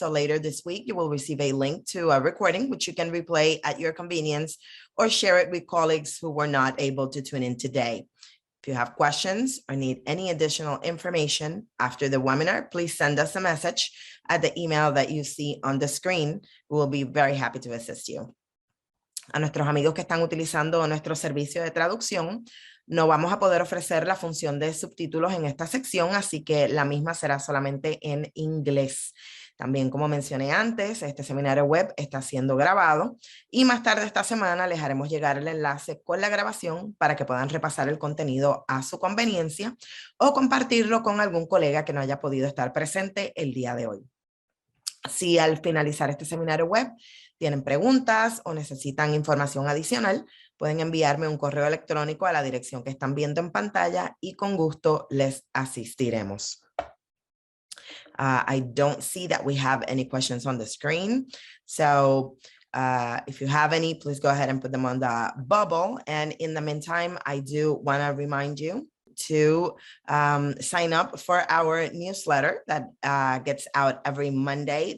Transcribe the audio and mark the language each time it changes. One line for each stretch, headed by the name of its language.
English: So later this week, you will receive a link to a recording, which you can replay at your convenience or share it with colleagues who were not able to tune in today. If you have questions or need any additional information after the webinar, please send us a message at the email that you see on the screen. We will be very happy to assist you.
Spanish: A nuestros amigos que están utilizando nuestro servicio de traducción, no vamos a poder ofrecer la función de subtítulos en esta sección, así que la misma será solamente en inglés. También, como mencioné antes, este seminario web está siendo grabado y más tarde esta semana les haremos llegar el enlace con la grabación para que puedan repasar el contenido a su conveniencia o compartirlo con algún colega que no haya podido estar presente el día de hoy. Si al finalizar este seminario web tienen preguntas o necesitan información adicional, pueden enviarme un correo electrónico a la dirección que están viendo en pantalla y con gusto les asistiremos.
English: I don't see that we have any questions on the screen. So if you have any, please go ahead and put them on the bubble. And in the meantime, I do want to remind you to sign up for our newsletter that gets out every Monday.